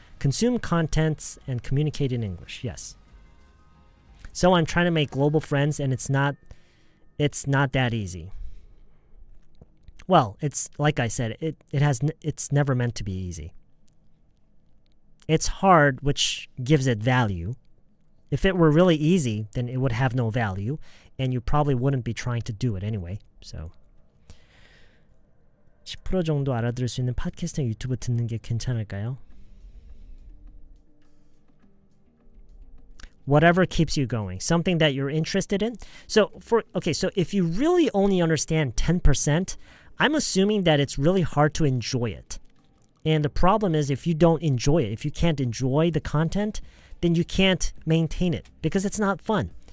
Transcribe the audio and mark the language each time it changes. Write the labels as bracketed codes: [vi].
[en] Consume contents and communicate in English. Yes. So I'm trying to make global friends and it's not that easy. Well, it's like I said, it's never meant to be easy. It's hard, which gives it value. If it were really easy, then it would have no value, and you probably wouldn't be trying to do it anyway. [ko] So 10% 정도 알아들을 수 있는 팟캐스트나 유튜브 듣는 게 괜찮을까요? [en] Whatever keeps you going, something that you're interested in. So if you really only understand 10%, I'm assuming that it's really hard to enjoy it. And the problem is if you don't enjoy it, if you can't enjoy the content, then you can't maintain it because it's not fun.